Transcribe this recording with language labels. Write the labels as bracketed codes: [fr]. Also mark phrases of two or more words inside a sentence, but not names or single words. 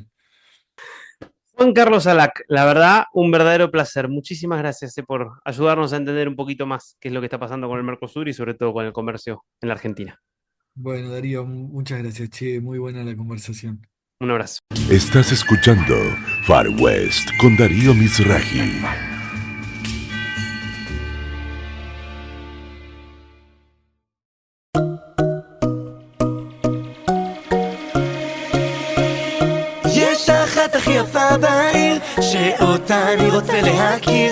[es] Juan Carlos Alac, la verdad, un verdadero placer. Muchísimas gracias por ayudarnos a entender un poquito más qué es lo que está pasando con el Mercosur y sobre todo con el comercio en la Argentina. Bueno, Darío, muchas gracias, che, muy buena la conversación. Un abrazo. Estás escuchando Far West con Darío Mizrahi. [he] יש אחת הכי יפה בעיר, שאותה אני רוצה להכיר.